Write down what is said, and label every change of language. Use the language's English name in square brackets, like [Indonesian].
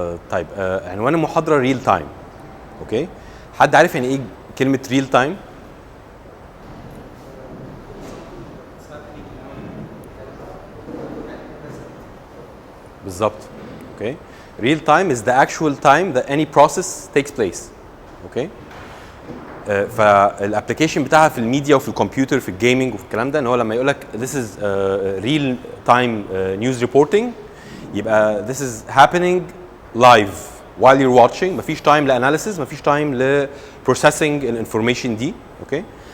[Arabic] طيب عنوان المحاضره ريل تايم. اوكي. حد عارف يعني ايه كلمه ريل تايم؟ بالظبط. اوكي. [English] real time is the actual time that any process takes place. [Arabic] اوكي. فالابلكيشن بتاعها في الميديا وفي الكمبيوتر في الجيمنج وفي الكلام ده ان هو لما يقول لك [English] this is real time news reporting [Arabic] يبقى [English] this is happening live while you're watching. [Arabic] مفيش تايم لاناليسيز، مفيش تايم لبروسيسنج الانفورميشن دي. اوكي.